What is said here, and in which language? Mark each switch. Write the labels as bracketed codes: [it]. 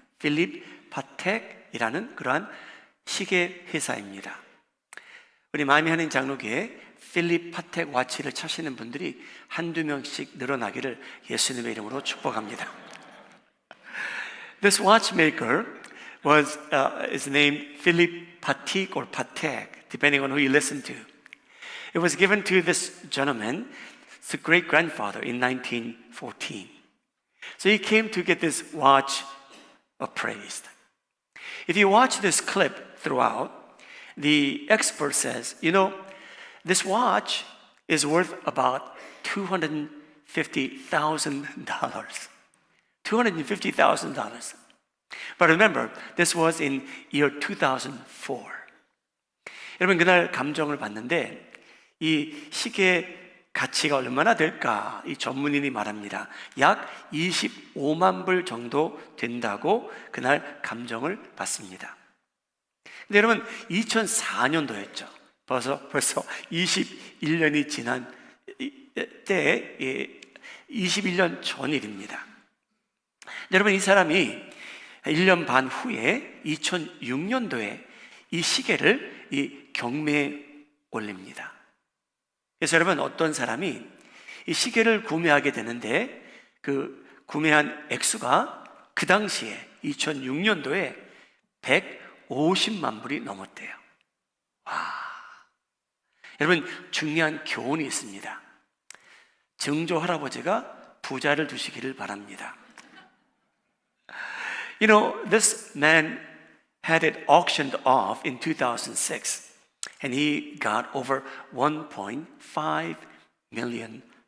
[ko] 필립 파텍이라는 그러한 시계 회사입니다. 우리 마음이 하는 장로교에 필립 파텍 와치를 차시는 분들이 한두 명씩 늘어나기를 예수님의 이름으로 축복합니다. [en] This watchmaker is named Philip Patek or Patek, depending on who you listen to. It was given to this gentleman, his great-grandfather, in 1914. So he came to get this watch appraised. If you watch this clip throughout, the expert says, you know, this watch is worth about $250,000. $250,000. But remember, this was in year 2004. [ko] 여러분, 그날 감정을 받는데 이 시계 가치가 얼마나 될까? 이 전문인이 말합니다. 약 25만 불 정도 된다고 그날 감정을 받습니다. 근데 여러분, 2004년도였죠. 벌써 21년이 지난 때에 21년 전 일입니다. 여러분, 이 사람이 1년 반 후에 2006년도에 이 시계를 이 경매에 올립니다. 그래서 여러분, 어떤 사람이 이 시계를 구매하게 되는데 그 구매한 액수가 그 당시에 2006년도에 150만 불이 넘었대요. 와. 여러분, 중요한 교훈이 있습니다. 증조 할아버지가 부자를 두시기를 바랍니다. [en] You know, this man had it auctioned off in 2006, and he got over $1.5 million.